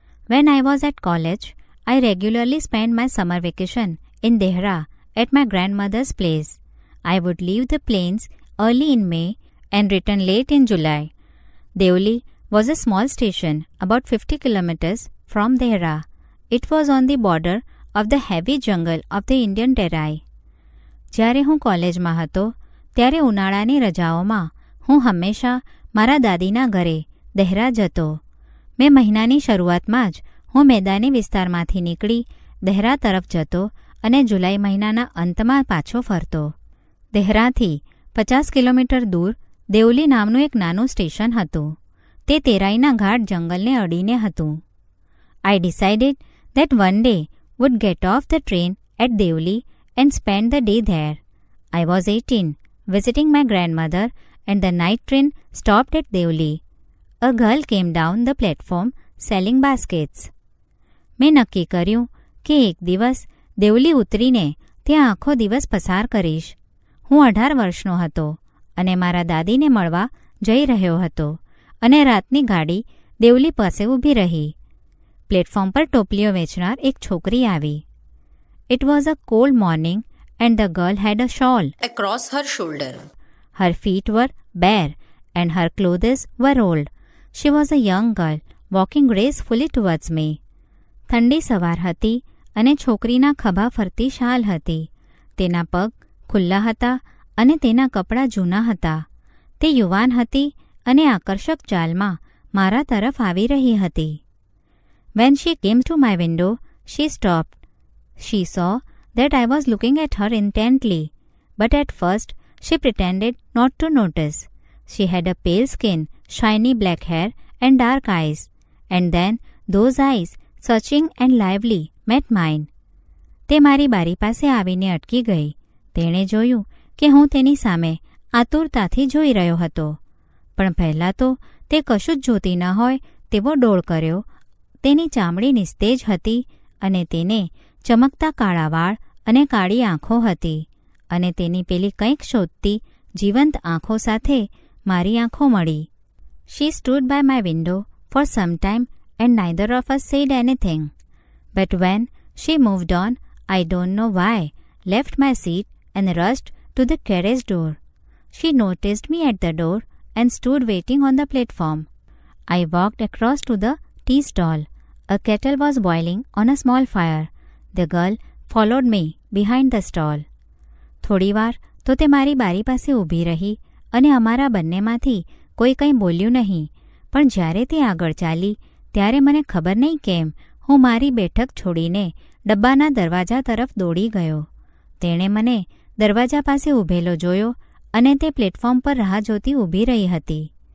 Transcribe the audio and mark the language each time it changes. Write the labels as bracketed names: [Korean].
[English] When I was at college, I regularly spent my summer vacation in Dehra at my grandmother's place. I would leave the plains early in May and return late in July. Devli was a small station about 50 kilometers from Dehra. It was on the border of the heavy jungle of the Indian Terai. [Gujarati] જ્યારે હું કોલેજમાં હતો ત્યારે ઉનાળાની રજાઓમાં હું હંમેશા મારા દાદીના ઘરે દહેરા જતો. મેં મહિનાની શરૂઆતમાં જ હું મેદાની વિસ્તારમાંથી નીકળી દહેરા તરફ જતો અને જુલાઈ મહિનાના અંતમાં પાછો ફરતો. દહેરાથી 50 કિલોમીટર દૂર દેવલી નામનું એક નાનું સ્ટેશન હતું. તે તેરાઈના ઘાટ જંગલને અડીને હતું. [English] I decided that one day would get off the train at Devli and spend the day there. I was 18, visiting my grandmother, and the night train stopped at Devli. A girl came down the platform selling baskets. [Gujarati] મેં નક્કી કર્યું કે એક દિવસ દેવલી ઉતરીને ત્યાં આખો દિવસ પસાર કરીશ. હું 18 વર્ષનો હતો અને મારા દાદીને મળવા જઈ રહ્યો હતો અને રાતની ગાડી દેવલી પાસે ઊભી રહી. પ્લેટફોર્મ પર ટોપલીઓ વેચનાર એક છોકરી આવી. [English] It was a cold morning and the girl had a shawl across her shoulder. Her feet were bare and her clothes were old. She was a young girl walking gracefully towards me. [Gujarati] ઠંડી સવાર હતી અને છોકરીના ખભા ફરતી શાલ હતી. તેના પગ ખુલ્લા હતા અને તેના કપડાં જૂના હતા. તે યુવાન હતી અને આકર્ષક ચાલમાં મારા તરફ આવી રહી હતી. [English] When she came to my window, she stopped. She saw that I was looking at her intently, but at first she pretended not to notice. She had a pale skin, shiny black hair and dark eyes, and then those eyes, searching and lively, met mine. [Gujarati] તે મારી બારી પાસે આવીને અટકી ગઈ. તેણે જોયું કે હું તેની સામે આતુરતાથી જોઈ રહ્યો હતો. પણ પહેલાં તો તે કશું જ જોતી ન હોય તેવો ડોળ કર્યો. તેની ચામડી નિસ્તેજ હતી અને તેને ચમકતા કાળા વાળ અને કાળી આંખો હતી અને તેની પેલી કંઈક શોધતી જીવંત આંખો સાથે મારી આંખો મળી. [English] She stood by my window for some time and neither of us said anything. But when she moved on, I don't know why, left my seat and rushed to the carriage door. She noticed me at the door and stood waiting on the platform. I walked across to the tea stall. A kettle was boiling on a small fire. The girl followed me behind the stall. [Gujarati] થોડીવાર તો તે મારી બારી પાસે ઊભી રહી અને અમારા બંનેમાંથી કોઈ કંઈ બોલ્યું નહીં. પણ જ્યારે તે આગળ ચાલી ત્યારે મને ખબર નહીં કેમ હું મારી બેઠક છોડીને ડબ્બાના દરવાજા તરફ દોડી ગયો. તેણે મને દરવાજા પાસે ઊભેલો જોયો અને તે પ્લેટફોર્મ પર રાહ જોતી ઊભી રહી હતી.